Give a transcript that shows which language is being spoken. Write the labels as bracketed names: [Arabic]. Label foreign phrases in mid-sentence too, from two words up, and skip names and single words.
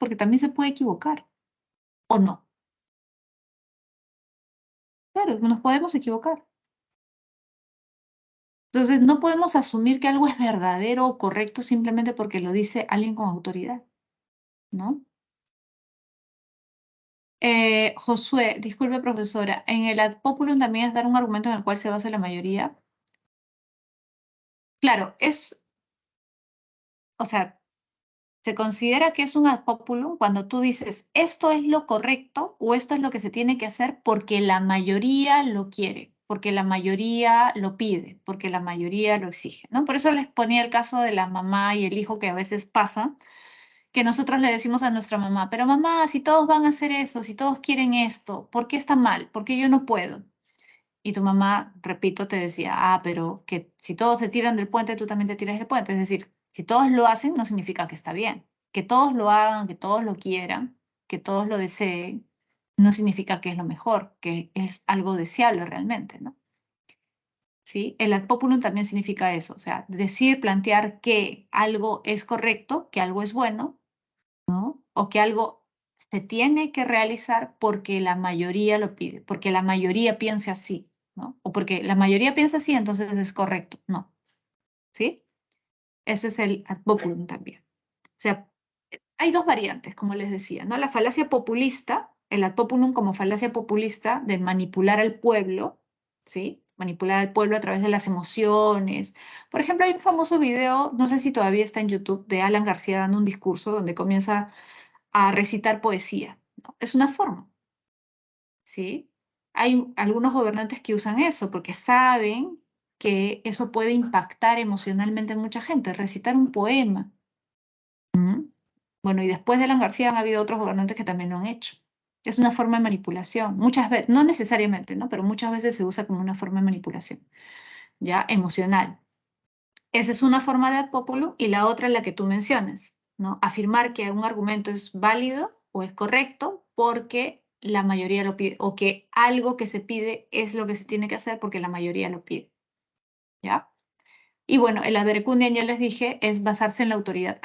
[Spanish] Porque también se puede equivocar, ¿o no? Claro, nos podemos equivocar. Entonces, no podemos asumir que algo es verdadero o correcto simplemente porque lo dice alguien con autoridad, ¿no? Josué, disculpe profesora, en el [Latin] ad populum [Spanish] también es dar un argumento en el cual se basa la mayoría. Claro, o sea, se considera que es un [Latin] ad populum [Spanish] cuando tú dices esto es lo correcto o esto es lo que se tiene que hacer porque la mayoría lo quiere, porque la mayoría lo pide, porque la mayoría lo exige, ¿no? Por eso les ponía el caso de la mamá y el hijo que a veces pasa, que nosotros le decimos a nuestra mamá, pero mamá, si todos van a hacer eso, si todos quieren esto, ¿por qué está mal? ¿Por qué yo no puedo? Y tu mamá, repito, te decía, pero que si todos se tiran del puente, tú también te tiras del puente. Es decir, si todos lo hacen, no significa que está bien. Que todos lo hagan, que todos lo quieran, que todos lo deseen, no significa que es lo mejor, que es algo deseable realmente, ¿no? ¿Sí? El [Latin] ad populum [Spanish] también significa eso, o sea, decir, plantear que algo es correcto, que algo es bueno, ¿no? O que algo se tiene que realizar porque la mayoría lo pide, porque la mayoría piensa así, ¿no? O porque la mayoría piensa así, entonces es correcto, no, ¿sí? Ese es el [Latin] ad populum [Spanish] también. O sea, hay dos variantes, como les decía, ¿no? La falacia populista, el [Latin] ad populum [Spanish] como falacia populista de manipular al pueblo, ¿sí? Manipular al pueblo a través de las emociones. Por ejemplo, hay un famoso video, no sé si todavía está en YouTube, de Alan García dando un discurso donde comienza a recitar poesía, ¿no? Es una forma, ¿sí? Hay algunos gobernantes que usan eso porque saben que eso puede impactar emocionalmente a mucha gente, recitar un poema. ¿Mm? Bueno, y después de Alan García han habido otros gobernantes que también lo han hecho. Es una forma de manipulación, muchas veces, no necesariamente, ¿no? Pero muchas veces se usa como una forma de manipulación, ya emocional. Esa es una forma de [Latin] ad populum [Spanish] y la otra es la que tú mencionas, ¿no? Afirmar que un argumento es válido o es correcto porque la mayoría lo pide, o que algo que se pide es lo que se tiene que hacer porque la mayoría lo pide, ¿ya? Y bueno, el [Latin] ad verecundiam, [Spanish] ya les dije, es basarse en la autoridad.